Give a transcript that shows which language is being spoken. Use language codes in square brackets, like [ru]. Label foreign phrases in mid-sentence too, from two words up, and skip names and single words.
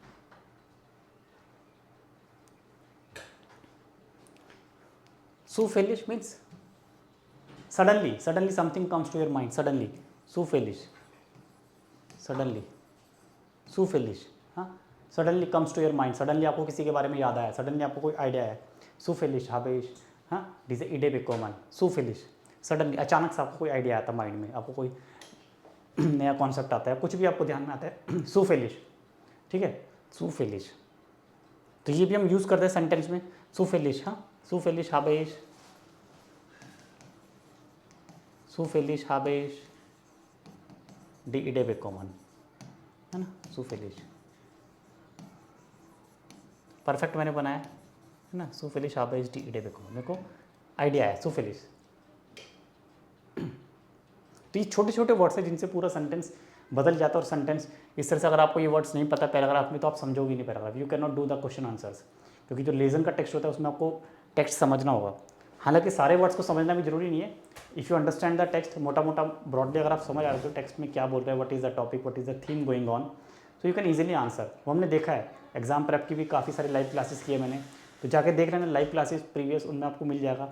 [en] Zufällig means suddenly, suddenly something comes to your mind, suddenly, zufällig, suddenly, zufällig, हाँ, suddenly comes to your mind, [hi] suddenly आपको किसी के बारे में याद आया, suddenly आपको कोई आइडिया है, [de] zufällig habe ich, हाँ, diese Idee bekommen, zufällig, [hi] suddenly अचानक से आपको कोई आइडिया आता है माइंड में, आपको कोई नया कॉन्सेप्ट आता है, कुछ भी आपको ध्यान में आता है, zufällig, ठीक है, zufällig। तो ये भी हम यूज़ करते हैं सेंटेंस में, [de] zufällig, हाँ, zufällig habe ich, zufällig habe ich die Idee bekommen, [hi] है ना, zufällig। परफेक्ट मैंने बनाया है ना, सुफिलिश आप एच डी ईडे देखो, मेरे को आइडिया है सुफिलिश। तो ये छोटे छोटे वर्ड्स हैं जिनसे पूरा सेंटेंस बदल जाता है। और सेंटेंस इस तरह से, अगर आपको ये वर्ड्स नहीं पता पैराग्राफ में तो आप समझोगे नहीं पैराग्राफ, [en] you can not do the question answers, [hi] क्योंकि जो लेसन का टेक्स्ट होता है उसमें आपको टेक्स्ट समझना होगा। हालांकि सारे वर्ड्स को समझना भी जरूरी नहीं है, [en] if you understand the text, [hi] मोटा मोटा ब्रॉडली अगर आप समझ आ रहे हो टेक्स्ट में क्या बोल रहे हैं, [en] what is the topic, what is the theme going on, [hi] तो [en] you can easily answer. [hi] वो हमने देखा है, [en] exam prep [hi] की भी काफ़ी सारी [en] live classes [hi] की है मैंने, तो जाके देख लेना [en] live classes previous, [hi] उनमें आपको मिल जाएगा।